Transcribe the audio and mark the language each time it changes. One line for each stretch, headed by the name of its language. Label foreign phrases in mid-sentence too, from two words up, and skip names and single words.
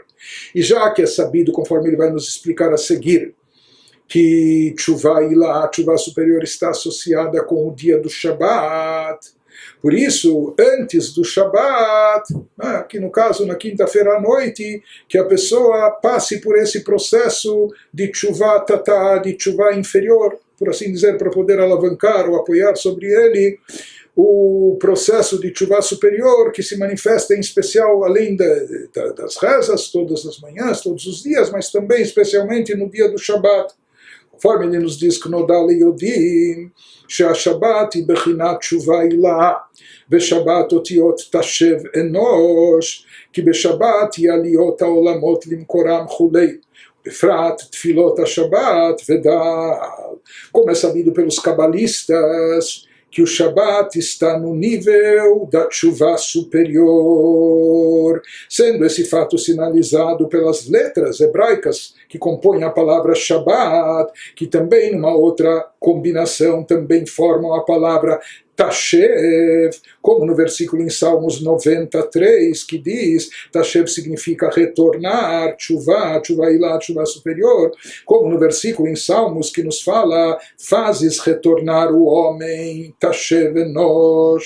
Portuguese: E já que é sabido, conforme ele vai nos explicar a seguir, que
Hebrew: תשובה עילאה,
Portuguese: a tshuvá superior, está associada com o dia do Shabat, por isso, antes do Shabat, que no caso na quinta-feira à noite, que a pessoa passe por esse processo de
Hebrew: תשובה תתאה,
Portuguese: de tshuvá inferior, por assim dizer, para poder alavancar ou apoiar sobre ele o processo de tshuvá superior, que se manifesta em especial além das rezas, todas as manhãs, todos os dias, mas também especialmente no dia do Shabat. Conforme ele nos diz que
Hebrew: נודע ליודעים, שהשבת היא בחינת תשובה עילה, ושבת אותיות תשב אנוש, כי בשבת היא עליות העולמות למקורם כולי, בפרט תפילות השבת ודל.
Portuguese: Como é sabido pelos cabalistas, que o Shabat está no nível da tshuvá superior, sendo esse fato sinalizado pelas letras hebraicas que compõem a palavra Shabat, que também numa outra combinação também formam a palavra Tashev, como no versículo em Salmos 93, que diz, Tashev significa retornar, Tshuvá,
Hebrew: תשובה עילאה,
Portuguese: Tshuvá superior, como no versículo em Salmos que nos fala, fazes retornar o homem,
Hebrew: תשב אנוש.